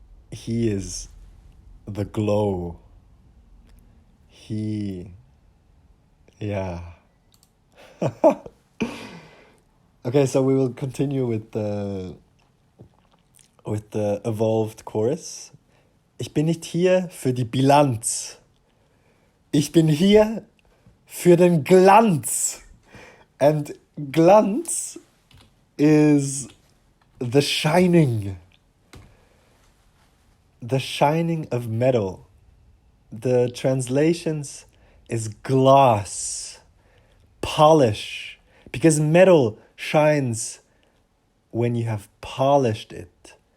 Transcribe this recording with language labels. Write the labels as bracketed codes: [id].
[en] He is the glow. Yeah. Okay, so we will continue with the evolved chorus. [de] Ich bin nicht hier für die Bilanz. Ich bin hier für den Glanz. [en] And Glanz is the shining. The shining of metal. The translations is gloss, polish, because metal shines when you have polished it.